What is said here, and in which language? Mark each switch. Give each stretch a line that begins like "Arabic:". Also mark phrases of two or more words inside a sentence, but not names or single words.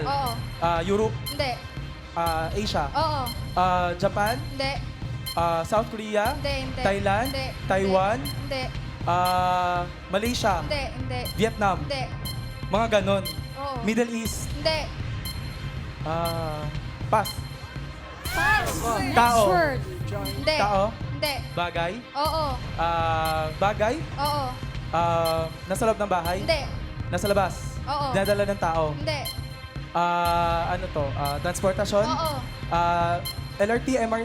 Filipino: Oo. Europe, Hindi. Asia, Oo. Japan, Hindi. South Korea, Hindi. Thailand, Hindi. Taiwan, Hindi. Malaysia, Hindi. Vietnam, Hindi. mga ganon. Oo. Middle East, Hindi. pass.
English: Pass. Next
Filipino: Tao. word. Hindi. Tao, Hindi. bagay, Oo. bagay, Oo. nasa loob ng bahay, Hindi. nasa labas, Oo. dinadala ng tao, Hindi. transportasyon, Oo. LRT, MRT,